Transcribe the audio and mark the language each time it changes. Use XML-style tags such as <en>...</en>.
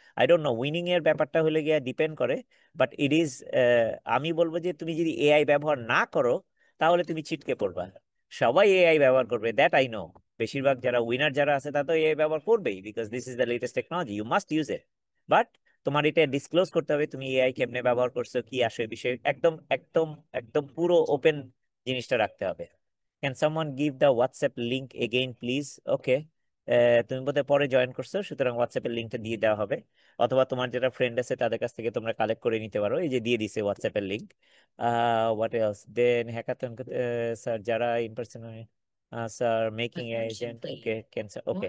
<en>I don't know,</en> <bn>winning এর ব্যাপারটা হলে গিয়ে ডিপেন্ড করে,</bn> <en>but it is,</en> <bn>আমি বলবো যে তুমি যদি এআই ব্যবহার না করো তাহলে তুমি ছিটকে পড়বা। সবাই এআই ব্যবহার করবে,</bn> <en>That I know.</en> <bn>বেশিরভাগ যারা উইনার যারা আছে তারা তো এআই ব্যবহার করবেই,</bn> <en>Because this is the latest technology, you must use it.</en> <bn>But তোমার এটা ডিসক্লোজ করতে হবে তুমি এআই কেমনে ব্যবহার করছো, কি আসে বিষয়, একদম একদম একদম পুরো ওপেন জিনিসটা রাখতে হবে।</bn> <en>Can someone give the WhatsApp link again, please? Okay.</en> <bn>তুমি বোধহয় পরে জয়েন করছো, সুতরাং হোয়াটসঅ্যাপের লিঙ্কটা দিয়ে দেওয়া হবে, অথবা তোমার যারা ফ্রেন্ড আছে তাদের কাছ থেকে তোমরা কালেক্ট করে নিতে পারো, এই যে দিয়ে দিছে হোয়াটসঅ্যাপের link. What else then hackathon, sir যারা in person, sir making agent, okay cancer, okay</bn>